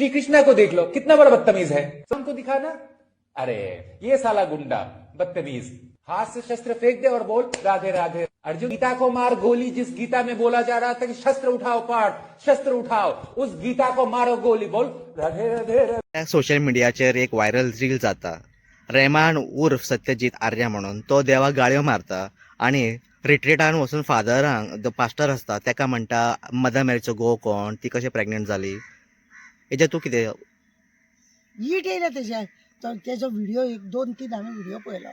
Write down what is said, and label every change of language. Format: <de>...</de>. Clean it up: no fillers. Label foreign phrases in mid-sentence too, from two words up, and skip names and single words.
<hi>श्री कृष्णा को देख लो, कितना बड़ा बदतमीज है, हमको दिखाना। अरे ये साला गुंडा बदतमीज, हाथ से शस्त्र फेंक दे और बोल राधे राधे। अर्जुन, गीता को मार गोली, जिस गीता में बोला जा रहा था कि शस्त्र उठाओ पाठ, शस्त्र उठाओ, उस गीता को मारो गोली, बोल राधे राधे राधे।</hi> <kok>सोशल मीडियाचेर एक</kok> <en>viral reel</en> <kok>जाता, रेमान उर्फ सत्यजित आर्या म्हणून तो देवाक गाळयो मारता आणि रिट्रीटान वचून फादरांक पास्टर आसता तेका म्हणटा मदर मेरीचो घोव कोण, ती कशी प्रेग्नंट जाली, हेजेर तूं कितें? हीट येयला तेजो व्हिडिओ 1-2-3 हांवें व्हिडिओ पळयलो.</kok>